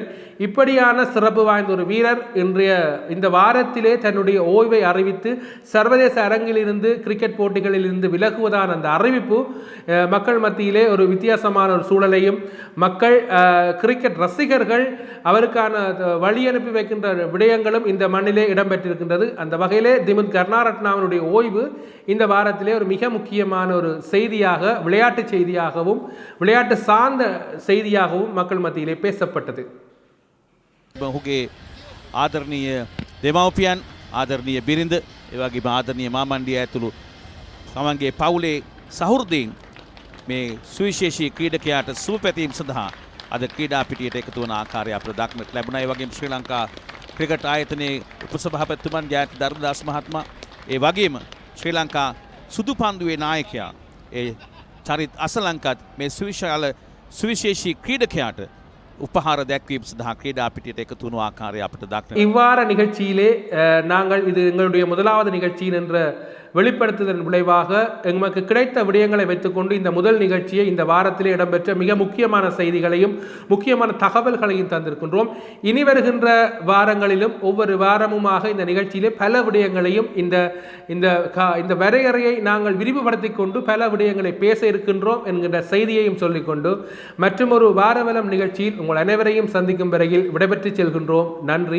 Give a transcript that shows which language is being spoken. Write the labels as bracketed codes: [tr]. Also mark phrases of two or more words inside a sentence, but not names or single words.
[ta] இப்படியான சிறப்பு வாய்ந்த ஒரு வீரர் இன்றைய இந்த வாரத்திலே தன்னுடைய ஓய்வை அறிவித்து சர்வதேச அரங்கில் இருந்து கிரிக்கெட் போட்டிகளில் இருந்து விலகுவதான அந்த அறிவிப்பு மக்கள் மத்தியிலே ஒரு வித்தியாசமான ஒரு சூழலையும் மக்கள் கிரிக்கெட் ரசிகர்கள் அவருக்கான வழி அனுப்பி வைக்கின்ற விடயங்களும் இந்த மண்ணிலே இடம்பெற்றிருக்கின்றது. அந்த வகையிலே திமுத் கருணாரத்னாவினுடைய ஓய்வு இந்த வாரத்திலே ஒரு மிக முக்கியமான ஒரு செய்தியாக விளையாட்டு செய்தியாகவும் விளையாட்டு சார்ந்த செய்தியாகவும் மக்கள் மத்தியிலே பேசப்பட்டது. [si] ඔහුගේ ආදරණීය දෙමව්පියන් ආදරණීය බිරිඳ ඒ වගේම ආදරණීය මාමණ්ඩිය ඇතුළු තමන්ගේ පවුලේ සහෘදීන් මේ සුවිශේෂී ක්‍රීඩකයාට සුවපැතීම් සඳහා අද ක්‍රීඩා පිටියට එකතු වන ආකාරය අපට දක්නට ලැබුණා. ඒ වගේම ශ්‍රී ලංකා ක්‍රිකට් ආයතනයේ උපසභාපතිතුමන් ජයන්ත ධර්මදාස් මහත්මයා ඒ වගේම ශ්‍රී ලංකා සුදු පන්දුවේ நாயකයා ඒ චරිත් අසලංකත් මේ සුවිශේෂී ක්‍රීඩකයාට உபஹார දැක්වීම සඳහා ක්‍රීඩා පිටියට එකතු වුණු ආකාරය අපට දක්නට [ta] இவ்வார நிகழ்ச்சியிலே நாங்கள் இது எங்களுடைய முதலாவது நிகழ்ச்சியின் என்ற வெளிப்படுத்துதல் விளைவாக எங்களுக்கு கிடைத்த விடயங்களை வைத்துக்கொண்டு இந்த முதல் நிகழ்ச்சியை இந்த வாரத்திலே இடம்பெற்ற மிக முக்கியமான செய்திகளையும் முக்கியமான தகவல்களையும் தந்திருக்கின்றோம். இனி வருகின்ற வாரங்களிலும் ஒவ்வொரு வாரமுமாக இந்த நிகழ்ச்சியிலே பல விடயங்களையும் இந்த வரையறையை நாங்கள் விரிவுபடுத்திக் கொண்டு பல விடயங்களை பேச இருக்கின்றோம் என்கின்ற செய்தியையும் சொல்லிக்கொண்டு மற்றும் ஒரு வாரவலம் நிகழ்ச்சியில் உங்கள் அனைவரையும் சந்திக்கும் வரையில் விடைபெற்று செல்கின்றோம்.